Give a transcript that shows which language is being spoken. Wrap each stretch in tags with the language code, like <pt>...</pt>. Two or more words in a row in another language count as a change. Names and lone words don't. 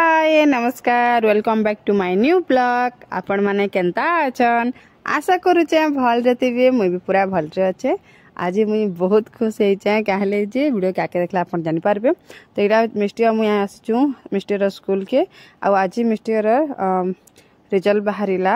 <en>Hi namaskar welcome back to my new blog.</en> <spv>आपण माने केंता अछन आशा करूचे भल रे मुई भी पूरा भल रे अच्छे। आज मुई बहुत खुश होइचे कहले जे वीडियो के आके देखला आपण जानि पारबे। तो एटा मिस्टी मुई आसचू मिस्टीर स्कूल के आज मिस्टीर रिजल्ट बाहरिला।</spv>